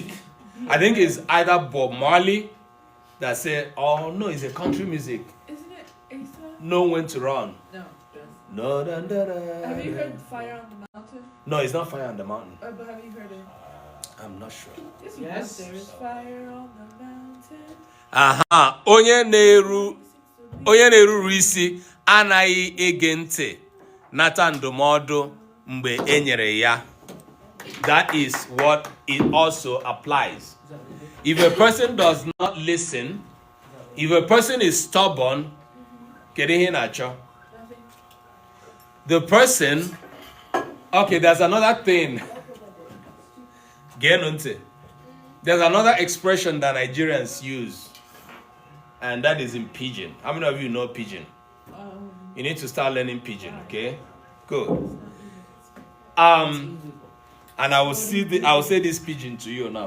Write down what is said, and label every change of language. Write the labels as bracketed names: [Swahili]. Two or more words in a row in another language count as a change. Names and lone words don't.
[English] I think it's either Bob Marley that said, oh no, it's a country music. Isn't it Asa? Know when to run. No. No, Have you heard Fire on the Mountain? No, it's not Fire on the Mountain. But have you heard it? I'm not sure. Yes. There is fire on the mountain. [Igbo] Aha, onye na-eruru isi anaghị ege ntị nata ndụmọdụ mgbe e nyere ya. [English] That is what it also applies. If a person does not listen, if a person is stubborn, [Igbo] kedu ihe na-achọ? [English] The person, okay, there's another thing. [Igbo] Geenụ ntị. [English] There's another expression that Nigerians use, and that is in Pidgin. How many of you know Pidgin? You need to start learning Pidgin, okay? Good. And I will say this Pidgin to you now.